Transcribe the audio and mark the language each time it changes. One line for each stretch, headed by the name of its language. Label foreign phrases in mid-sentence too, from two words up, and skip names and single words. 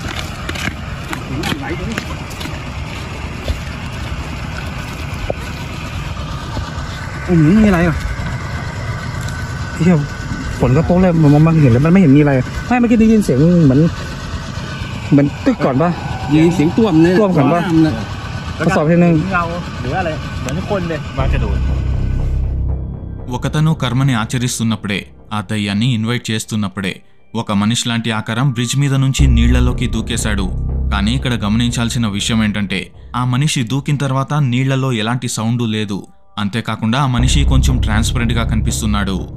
Thai: ไม่มีอะไรอ่ะที่ฝนก็ตกเลยมองเห็นแล้วมันไม่เห็นมีอะไรไม่เมื่อกี้ได้ยินเสียงเหมือนตึกก่อนป่ะยินเสียงต้วมก่อนป่ะทดสอบทีนึงเงาหรืออะไรเหมือนคนเลยมากระโดด.
Telugu: ఒకతను కర్మని ఆచరిస్తున్నప్పుడే ఆ దయ్యాన్ని ఇన్వైట్ చేస్తున్నప్పుడే ఒక మనిషి లాంటి ఆకారం బ్రిడ్జ్ మీద నుంచి నీళ్లలోకి దూకేశాడు. కానీ ఇక్కడ గమనించాల్సిన విషయం ఏంటంటే ఆ మనిషి దూకిన తర్వాత నీళ్లలో ఎలాంటి సౌండ్ లేదు. అంతేకాకుండా ఆ మనిషి కొంచెం ట్రాన్స్పరెంట్ గా కనిపిస్తున్నాడు.